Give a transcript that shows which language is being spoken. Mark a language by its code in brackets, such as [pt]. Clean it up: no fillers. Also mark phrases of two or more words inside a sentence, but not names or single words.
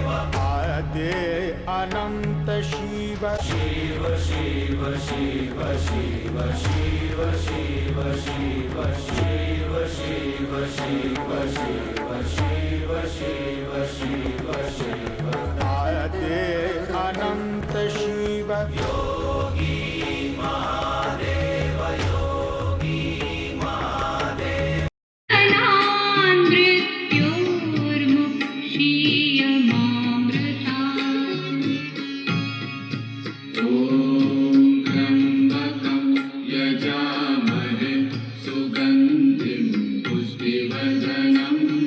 [sa] आदे अनंत शिव शिव शिव शिव शिव शिव शिव शिव शिव शिव शिव शिव शिव शिव शिव शिव। आदे अनंत शिव योगी महादेव, योगी महादेव। मृत्योर्मुक्षीयमामृता। ॐ त्र्यम्बकं यजामहे सुगन्धिं पुष्टिवर्धनम्।